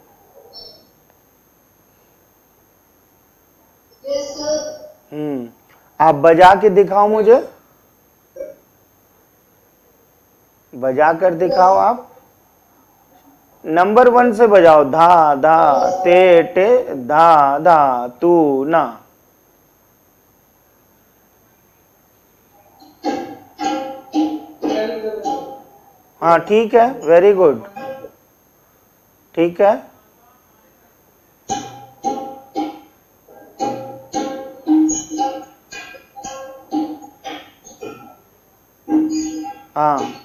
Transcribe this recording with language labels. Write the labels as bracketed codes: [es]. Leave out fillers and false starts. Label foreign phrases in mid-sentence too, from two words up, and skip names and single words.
[hi] आप बजा के दिखाओ मुझे, बजा कर दिखाओ। आप नंबर 1 से बजाओ। धा धा ते टे धा धा तू ना। हाँ ठीक है, [en] very good, [hi] ठीक है। हाँ